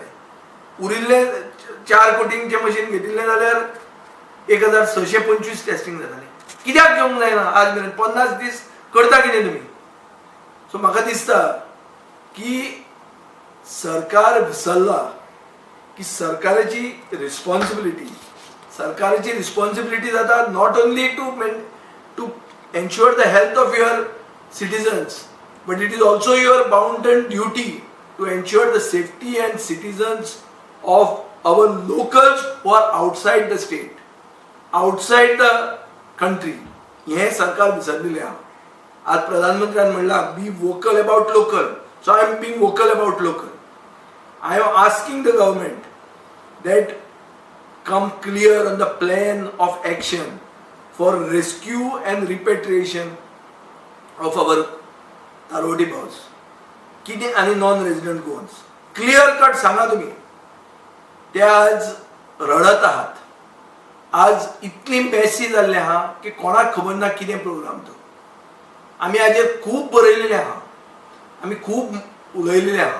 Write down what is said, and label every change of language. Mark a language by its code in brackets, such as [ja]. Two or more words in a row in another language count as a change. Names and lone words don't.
[kok] उरिल्ले 4 कोटींचे मशीन घेतिल्लें जाल्यार 1625 टेस्टिंग जातालें. कित्याक घेवंक जायना आज मेरेन? 50 दीस करता कितें तुमी? सो म्हाका दिसता की सरकार विसरला की सरकाराची रिस्पॉन्सिबिलिटी जाता [en] not only to ensure the health of your citizens, but it is also your bounden duty to ensure the safety and citizens of our locals who are outside the state, outside the country. [kok] हे सरकार विसरलेले आहा. आज प्रधानमंत्र्यान म्हणला [en] बी वोकल अबाउट लोकल. so I am being vocal about local. I am asking the government that come clear on the plan of action for rescue and repatriation of our Tarodi boys, [kok] कितें आनी [en] नॉन रेजिडेंट गोवन्स. क्लियर कट [kok] सांगा तुम्ही. ते आज रडत आहात. आज इतली मॅसी जाल्ले आहा की कोणाक खबर ना कितें प्रोग्राम तो. आमी हाजेर खूब बरयलेले आहा, आमी खूब उलयलेले आहा.